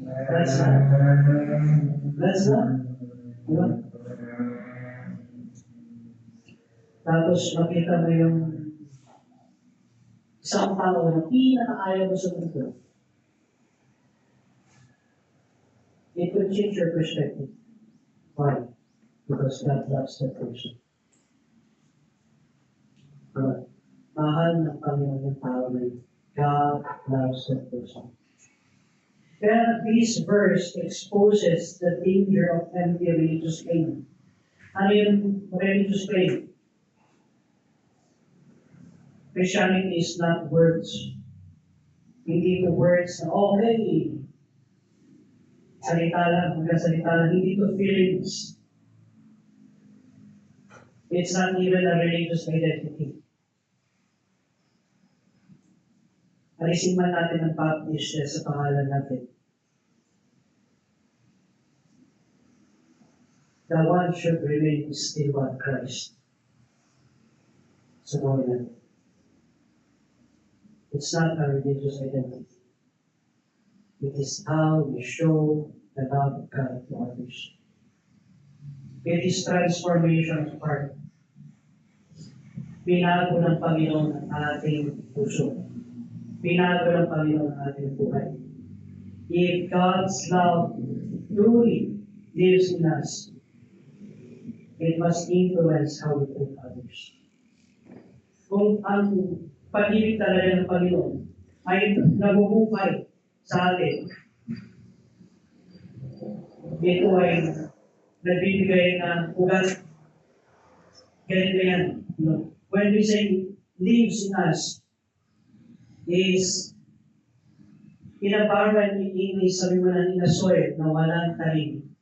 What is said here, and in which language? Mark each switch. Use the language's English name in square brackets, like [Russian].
[English] That's not. That's not. Diba? [Filipino] Tapos makita mo yung isang tao na pinakaayaw mo sa mundo. [English] It will change your perspective. Why? Because God loves that person. [Filipino] Mahal ng Panginoon yung tao na yun. [English] God loves that person. [Filipino] Kaya [English] this verse exposes the danger of empty religious claim. [Filipino] Ano yung religious claim? [English] Christianity is not words. [Filipino] Hindi ito words na okay. Salita lang, hanggang salita lang. Hindi ito feelings. [English] It's not even a religious identity. [Filipino] Alisin man natin ang Baptist sa pangalan natin. [English] The one should remain still one Christ. [Filipino] Sa buhay natin. [English] It's not a religious identity. It is how we show the love of God to others. It is transformation of heart. [Filipino] Binago ng Panginoon ang ating puso. Binago ng Panginoon ang ating buhay. [English] If God's love truly lives in us, it must influence how we treat others. [Filipino] Kung ang pag-ibig talaga ng Panginoon ay nabubuhay sa atin, ito ay nagbibigay ng ugat. Ganito yan. [English] When we say lives in us, is in a parallel in English, [Filipino] sabi mo na [English] in a soil [Filipino] na walang talim.